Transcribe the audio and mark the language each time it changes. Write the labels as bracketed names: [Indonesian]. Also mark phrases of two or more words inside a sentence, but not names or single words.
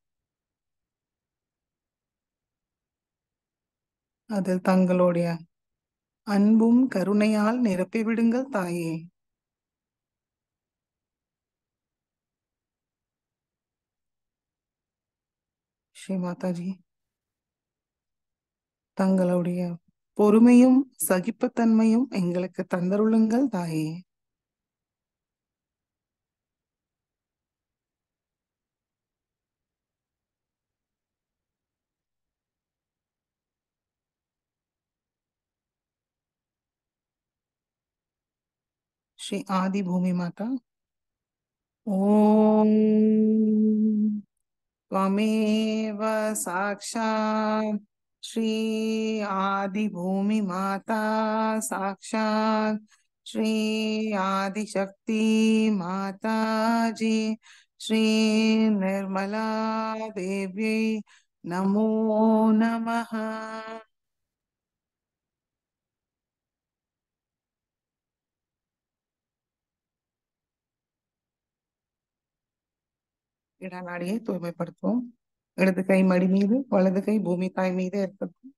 [Tamil] அதில் தங்களுடைய அன்பும் கருணையால் நிரப்பிவிடுங்கள் தாயே. ஸ்ரீ மாதாஜி, தங்களுடைய பொறுமையும் சகிப்புத்தன்மையும் எங்களுக்கு தந்தருளுங்கள் தாயே. [Sanskrit] श्री आदि भूमि माता। ओम त्वमेव साक्षात् श्री आदि भूमि माता साक्षात् श्री आदिशक्ति माताजी श्री निर्मला देवी नमो नमः। [Tamil] இடநாடியை தூய்மைப்படுத்துவோம். இடது கை மடி மீது, வலது கை பூமி தாய் மீது இருக்கட்டும்.